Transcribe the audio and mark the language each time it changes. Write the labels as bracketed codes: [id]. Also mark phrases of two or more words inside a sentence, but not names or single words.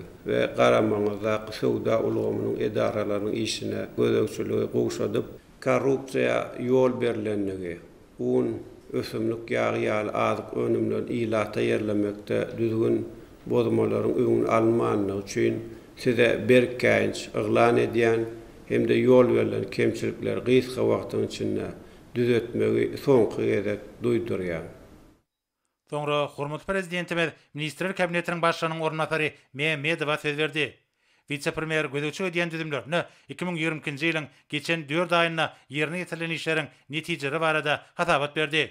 [tk] we garamaňyzda Söwda ulgamynyň edaralarynyň işine gödөгçüligi gowşadyp korrupsiya yol berilenligi, un ösümlük ýagy azyk önümlen ilata yerlemekde düzgün bozmaların öňüni almanlygy üçin size berkäýinç yglan edýän hem de yol verilen kemçilikler gysga wagtyň içinde düzetmegi soňky gezek duýdurýar. Soňra hormatly prezidentimiz Ministrler Kabinetiniň başlygynyň ornatary Mehmedowa söz berdi. Vice-premier gözükçü ödýän düzümlerini 2022-nji ýylyň geçen 4 aýyna ýerine getirilen işleriň netijeleri barada hasabat berdi.